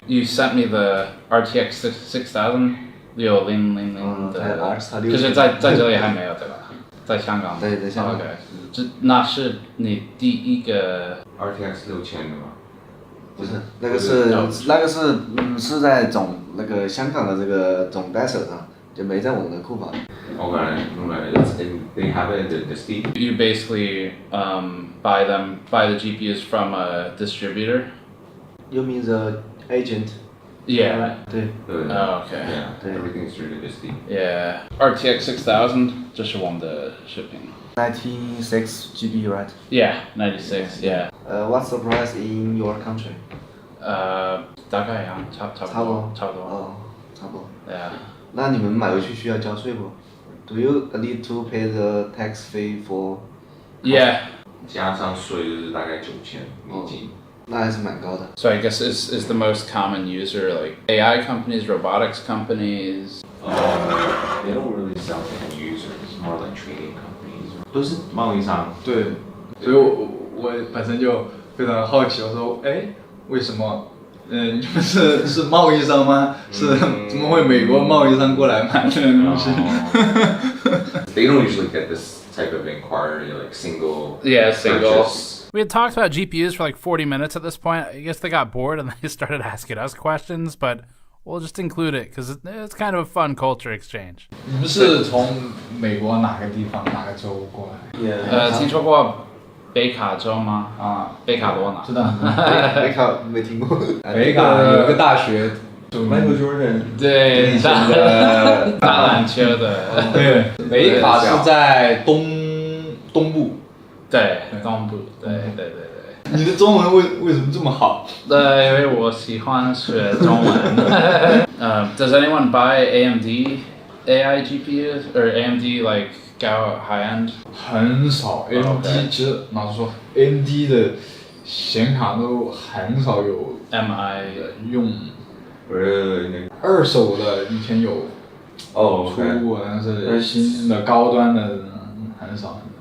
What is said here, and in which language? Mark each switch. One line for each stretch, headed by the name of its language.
English: You sent me the RTX 6000 6000的，
Chinese: 可是在这里还没有对吧？在香港。对，在香港。 OK， 那是你第一个 RTX 6000的吗？不是，那个是在香港的这个总 data 上，就没在我们的库房里。
English: Okay, they have it in the Steam. You basically buy the GPUs from a distributor. You mean the agent? Yeah.
Chinese: 对。
English: Oh, okay. Yeah, everything is through the Steam. Yeah.
Chinese: RTX 6000, 这是我们的视频。
English: 96 GPU, right? Yeah, 96. Yeah. What's the price in your country?
Chinese: 大概一样，差不多。哦，差不多。
English: Yeah.
Chinese: 那你们买回去需要交税不 ？
English: Do you need to pay the tax fee for? Yeah.
Chinese: 加上税就是大概9000美金。那还是蛮高的。
English: So I guess is the most common user like AI companies, robotics companies? They don't really sell to end users, more like trading companies.
Chinese: 都是贸易商。对，所以我本身就非常好奇，我说，哎，为什么？你们是贸易商吗？是怎么会美国贸易商过来买这个东西
English: They don't usually get this type of inquiry, like single. Yeah, single. Purchase. We had talked about GPUs for like 40 minutes at this point. I guess they got bored and they started asking us questions, but we'll just include it because it's kind of a fun culture exchange.
Chinese: 你们是从美国哪个地方哪个州过来？听说过北卡州吗？北卡罗纳。知道。北卡没听过。北卡有个大学。
English: Michael Jordan。
Chinese: 对，打篮球的。对，北卡是在东部。对，东部。对。你的中文为什么这么好？因为我喜欢学中文。
English: Does anyone buy AMD AI GPUs or AMD like go high end?
Chinese: 很少 ，AMD 其实老实说 ，AMD 的显卡都很少有 MI 用。二手的以前有出过，但是新的高端的很少。